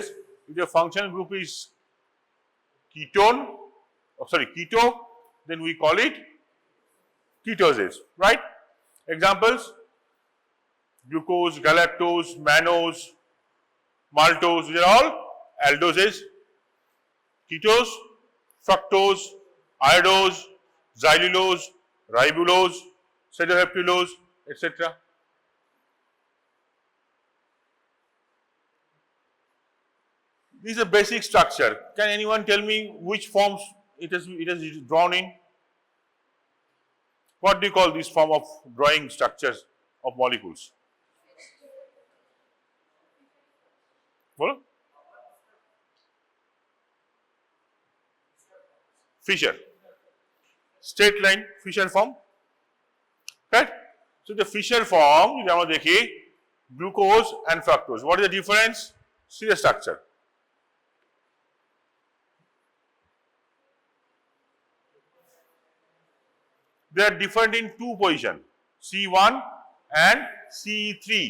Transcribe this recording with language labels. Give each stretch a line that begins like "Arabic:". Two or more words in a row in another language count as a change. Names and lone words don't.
English: If the functional group is keto, then we call it ketoses, right? Examples: glucose, galactose, mannose, maltose, these are all aldoses. Ketose: fructose, iodose, xylulose, ribulose, pseudoheptulose, etc. This is a basic structure. Can anyone tell me which forms it is drawn in? What do you call this form of drawing structures of molecules? বলো Fisher straight line Fisher form, right? So the Fisher form
Bangla: যদি আমরা দেখি
English: glucose and fructose, what is the difference? See the structure. They are different in two positions, C1 and C3.